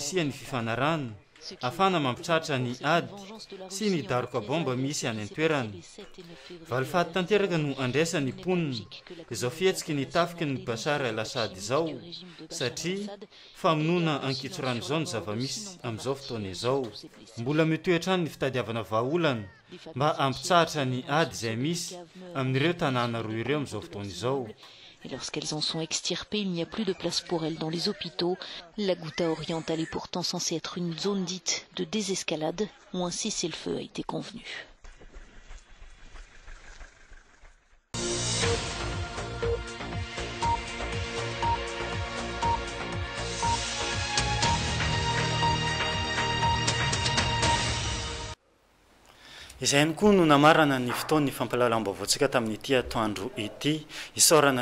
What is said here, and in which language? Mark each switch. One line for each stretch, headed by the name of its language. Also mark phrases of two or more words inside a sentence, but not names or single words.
Malagasy: isia ny fifanarana afana mampitratra ny ady sy ny daroka bomba misy any antoerana valifady tanteraka no andraisany mponina izao fihetsiky ny tafiky ny Bashar al-Assad izao satria famonoana ankitsorano izao ny zava-misy amin'izao fotoana izao mbola mitoetra ny fitadiavana vahaolana mba ampitsahatra ny ady izay misy amin'ireo tanàna roa ireo amin'izao fotoana izao.
French: Et lorsqu'elles en sont extirpées, il n'y a plus de place pour elles dans les hôpitaux. La Ghouta orientale est pourtant censée être une zone dite de désescalade où un cessez-le-feu a été convenu.
Malagasy: izay ihany koa no namarana ny fotoan'ny fampalalam-baovaontsika tamin'ity atoandro ity isaorana